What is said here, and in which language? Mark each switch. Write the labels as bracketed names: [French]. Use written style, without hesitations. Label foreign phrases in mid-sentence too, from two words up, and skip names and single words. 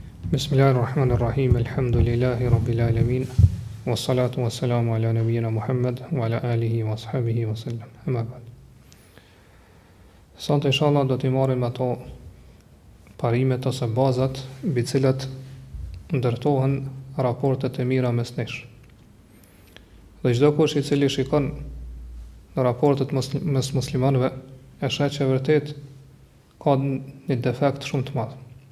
[Arabic] بسم الله الرحمن الرحيم. الحمد لله رب العالمين. والصلاة والسلام على نبينا محمد وعلى آله وأصحابه وسلم. أما بعد. [Albanian] Sot inshallah do t'i marrim ato parimet ose bazat mbi cilat ndërtohen raportet e mira mes nesh. Dhe çdo kush i cili shikon në raportet mes muslimanëve e sheh që vërtet ka një defekt shumë të madh.